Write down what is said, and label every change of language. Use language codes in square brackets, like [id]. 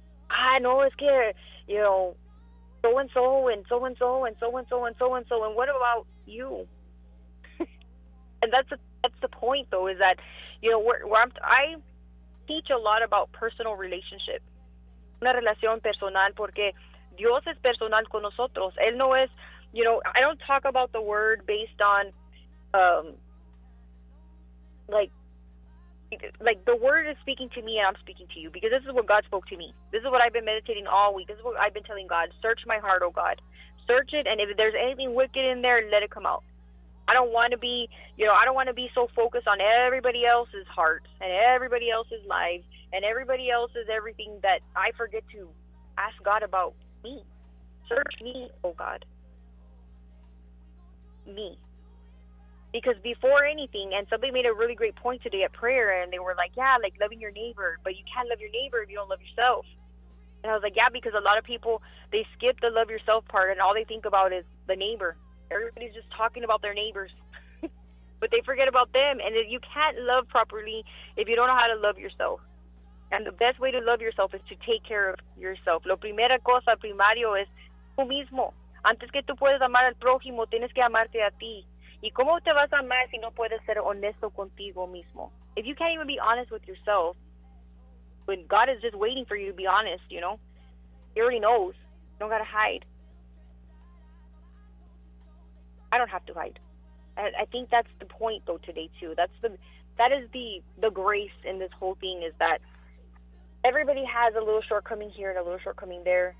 [en] I know, it's scary. You know, so-and-so and so-and-so and so-and-so and so-and-so. And what about you? And that's the point, though, is that, you know, I teach a lot about personal relationship. [es] Una relación personal, porque Dios es personal con nosotros. Él no es, [en] you know, I don't talk about the word based on, like the word is speaking to me and I'm speaking to you. Because this is what God spoke to me. This is what I've been meditating all week. This is what I've been telling God. Search my heart, oh God. Search it, and if there's anything wicked in there, let it come out. I don't want to be, you know, I don't want to be so focused on everybody else's heart and everybody else's life and everybody else's everything that I forget to ask God about me. Search me, oh God. Me. Because before anything, and somebody made a really great point today at prayer, and they were like, yeah, like loving your neighbor, but you can't love your neighbor if you don't love yourself. And I was like, yeah, because a lot of people, they skip the love yourself part, and all they think about is the neighbor. Everybody's just talking about their neighbors, but they forget about them. And you can't love properly if you don't know how to love yourself. And the best way to love yourself is to take care of yourself. [es] Lo primera cosa, primario, es tú mismo. Antes que tú puedas amar al prójimo, tienes que amarte a ti. ¿Y cómo te vas a amar si no puedes ser honesto contigo mismo? [en] If you can't even be honest with yourself, when God is just waiting for you to be honest, you know, he already knows. You don't got to hide. I don't have to hide. I think that's the point, though, today, too. That is the grace in this whole thing, is that everybody has a little shortcoming here and a little shortcoming there.